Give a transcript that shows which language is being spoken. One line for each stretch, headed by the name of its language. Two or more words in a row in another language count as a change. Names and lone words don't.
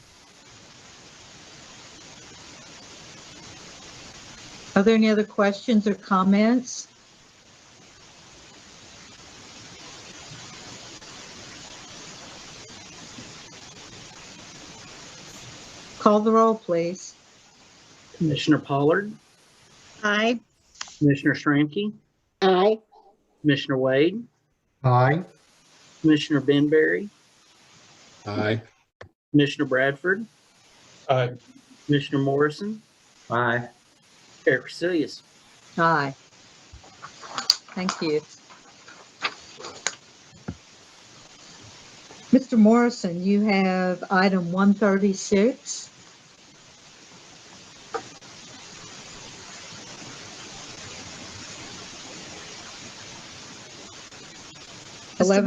English: Are there any other questions or comments? Call the roll, please. Commissioner Pollard, Aye. Commissioner Shramky, Aye. Commissioner Wade, Aye. Commissioner Benberry, Aye. Commissioner Bradford, Aye. Commissioner Morrison, Aye. Chair Casilius. Aye. Thank you. Mr. Morrison, you have item 136. Mr.